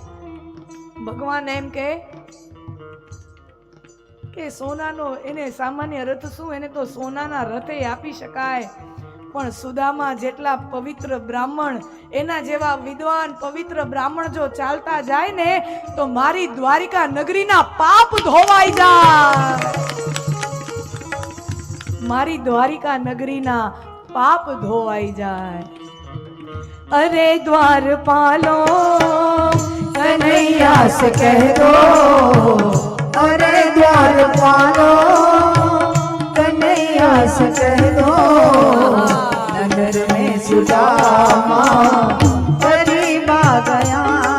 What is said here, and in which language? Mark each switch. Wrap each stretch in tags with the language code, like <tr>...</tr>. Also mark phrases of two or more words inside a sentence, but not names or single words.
<gu>ભગવાન એમ કે સોનાનો એને સામાન્ય રથ શું, એને તો સોનાના રથે આપી શકાય, પણ સુદામા જેટલા પવિત્ર બ્રાહ્મણ, એના જેવા વિદ્વાન પવિત્ર બ્રાહ્મણ જો ચાલતા જાય ને તો મારી દ્વારિકા નગરીના પાપ ધોવાઈ જાય. મારી દ્વારિકા નગરીના પાપ ધોવાઈ જાય. અરે દ્વારપાલો</gu> <hi>कन्हैया से कह दो, अरे द्वारपालो कन्हैया से कह दो, नगर में सुदामा गरीब आ गया.</hi>